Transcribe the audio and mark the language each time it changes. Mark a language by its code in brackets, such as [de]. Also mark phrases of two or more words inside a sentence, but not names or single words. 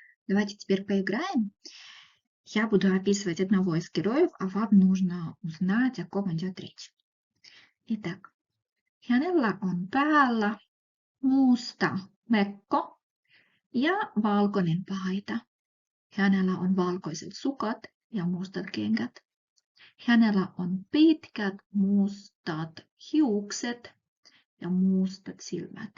[ru] Давайте теперь поиграем. Я буду описывать одного из героев, а вам нужно узнать, о ком идет речь. Итак, [fi] hänellä on päällä musta mekko ja valkoinen paita. Hänellä on valkoiset sukat ja mustat kengät. Hänellä on pitkät mustat hiukset ja mustat silmät.